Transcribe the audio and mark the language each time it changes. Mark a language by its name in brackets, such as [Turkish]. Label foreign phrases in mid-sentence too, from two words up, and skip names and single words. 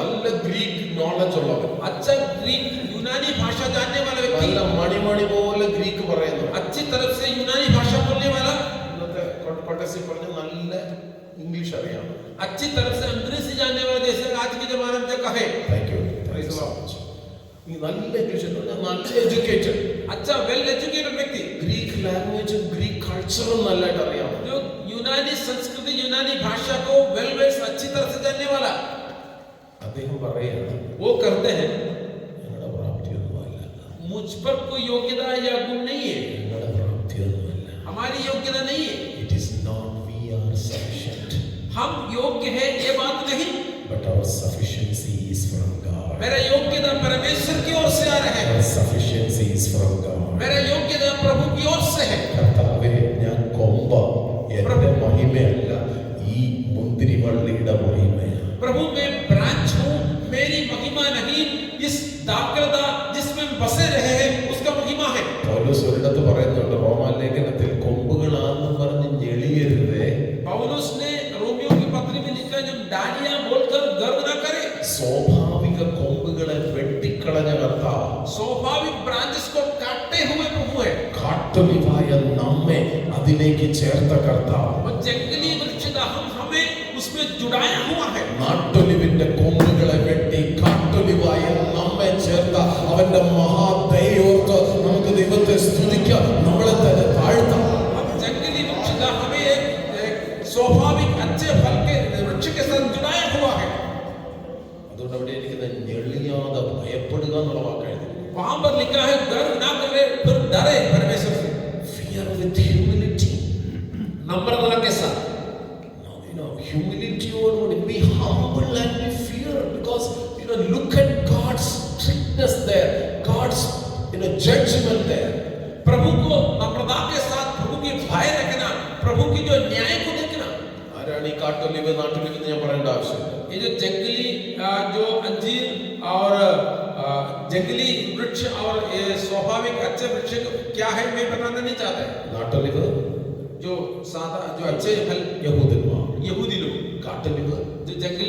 [Malayalam] നല്ല [English] Greek knowledge [Malayalam] ഉള്ളവൻ. [Hindi] अच्छा ग्रीक यूनानी भाषा जानने वाला व्यक्ति, [Malayalam] നല്ല മണിമണി പോലെ ഗ്രീക്ക് പറയുന്നു. [Hindi] अच्छी तरफ से यूनानी भाषा बोलने वाला, [Malayalam] ഇന്നത്തെ കോട്ടസി പറഞ്ഞ നല്ല ഇംഗ്ലീഷ് അറിയാം. [Hindi] अच्छी तरफ से अंग्रेजी जानने वाला, जैसे आज के जमाने में कहे [English] thank you. [Malayalam] ഈ നല്ല ഇംഗ്ലീഷ് എന്ന് പറഞ്ഞാൽ നല്ല എഡ്യൂക്കേറ്റഡ്, [Hindi] अच्छा [English] well educated [Hindi] व्यक्ति, [Malayalam] ഗ്രീക്ക് ലാംഗ്വേജും ഗ്രീക്ക് കൾച്ചറും നല്ലതായിട്ട് അറിയാം. [Hindi] जो यूनानी संस्कृति यूनानी भाषा को वेल अच्छी तरह से जानने वाला। [Malayalam] അദ്ദേഹം പറയാണ്, [Hindi] वो करते हैं [Malayalam] ഞങ്ങളുടെ പ്രാപ്തിയൊന്നുമല്ല, [Hindi] मुझ पर कोई योग्यता या गुण नहीं है, [Malayalam] ഞങ്ങളുടെ പ്രാപ്തിയൊന്നുമല്ല. [Hindi] हमारी योग्यता नहीं है, [English] It is not we are sufficient, [Hindi] हम योग्य हैं ये बात नहीं, [English] but our sufficiency is from God. [Hindi] मेरा योग्यता परमेश्वर की ओर से आ रहा है, [English] Our sufficiency is from God. [Hindi] मेरा योग्यता प्रभु की ओर से है। [Malayalam] കർത്താവേ, ഞാൻ കൊമ്പ, എന്റെ മഹിമയല്ല, ഈ മുന്തിരിവള്ളിയുടെ മഹിമയാണ്. [Hindi] प्रभु मैं ब्रांच हूँ, मेरी महिमा नहीं, इस दाखलता जिसमें हम बसे रहे हैं उसका महिमा है। [Malayalam] പൗലോസ് ഒരിടത്ത് പറയുന്നുണ്ട് റോമാലേഖനത്തിൽ, കൊമ്പുകളാണെന്ന് പറഞ്ഞ് ഞെളിയരുതേ. [Hindi] पौलुस ने रोमियो की पत्री में लिखा, जब डालियां बोलकर गर्व ना करे। [Malayalam] സ്വാഭാവിക കൊമ്പുകളെ വെട്ടിക്കളഞ്ഞ കർത്താവ്, [Hindi] स्वाभाविक ब्रांचेस को काटते हुए प्रभु है। [Malayalam] കാട്ടൊലിവായ നമ്മെ അതിലേക്ക് ചേർത്ത കർത്താവ്, [Hindi] और जंगली वृक्ष का हमें उसमें जुड़ाया हुआ है। [Malayalam] നാട്ടൊലിവിന്റെ കൊമ്പുകളെ വെട്ടി കാട്ടൊലിവായ നമ്മെ ചേർത്ത അവന്റെ മഹാദയോർത്ത് നമുക്ക് ദൈവത്തെ സ്തുതിക്കാം, നമ്മളെ തന്നെ താഴ്ത്താം. [Hindi] अब जंगली वृक्ष का हमें एक स्वाभाविक अच्छे फल के वृक्ष के साथ जुड़ाया हुआ है। [Malayalam] അതുകൊണ്ട് അവിടെ ഇരിക്കുന്ന ഞെളിയാതെ ഭയപ്പെടുക എന്നുള്ള വാക്കായിരുന്നു. [Hindi] वहां पर लिखा है गर्व ना करे फिर डरे परमेश्वर से। [English] Fear with humility. [Hindi] नम्रता के साथ, [English] Humility or be humble and be fear, because look at God's strictness there, God's judgment there. [Hindi] प्रभु को नम्रता के साथ प्रभु की भय रखना, प्रभु की जो न्याय को देखना। [Malayalam] ആരാണ് ഈ കാട്ടൊലിവ് നാട്ടൊലിവ് എന്ന് ഞാൻ പറയേണ്ട ആവശ്യമില്ല. [Hindi] ये जो जंगली जो अंजीर और जंगली वृक्ष और ये स्वाभाविक अच्छे वृक्ष क्या है मैं बताना नहीं चाहता है। [Malayalam] നാട്ടൊലിവ് [Hindi] जो सादा जो अच्छे फल [Malayalam] യഹൂദന്മാർ, [Hindi] यहूदी लोग, [Malayalam] കാട്ടൊലിവ് [Hindi] जो जंगली